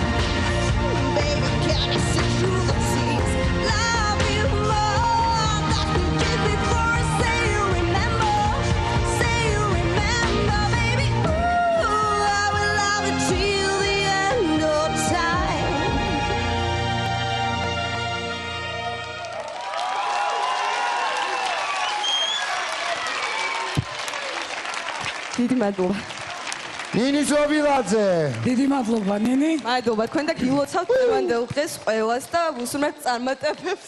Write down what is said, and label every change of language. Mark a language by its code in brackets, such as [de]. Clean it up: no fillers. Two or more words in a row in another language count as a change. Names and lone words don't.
[en] Baby, can I see through the tears? Love you more. That's me just before I say you remember. Say you remember, baby. Ooh, I will love you till the end of time. [ka] დიდი მადლობა. ნინი ზობილაძე. დიდი მადლობა, ნინი. მადლობა, თქვენ და გილოცავთ დღევანდელ დღეს ყველას და ვუსურმებთ წარმატებებს.